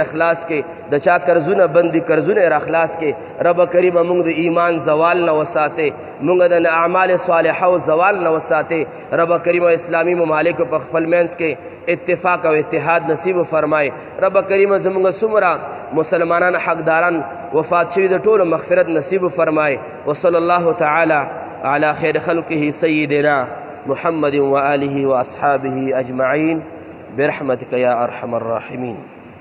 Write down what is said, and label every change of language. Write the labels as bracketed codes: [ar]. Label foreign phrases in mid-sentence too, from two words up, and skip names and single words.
[ps] اخلاص کې، د چا قرضونه بندي قرضونه را اخلاص کې، رب کریمه موږ د ایمان زوال نه وساتې، موږ د اعمال صالحه او زوال نه وساتې، رب کریمه اسلامی ممالک په خپل منځ کې اتفاق او اتحاد نصیب فرمائے، رب کریمه زموږ څومره مسلمانان حقداران وفات شوي د ټولو مغفرت نصیب فرمائے، [ar] وصلی الله تعالی علی خیر خلقه سیدنا محمد و آلہ و اصحابہ اجمعین برحمتک یا ارحم الراحمین۔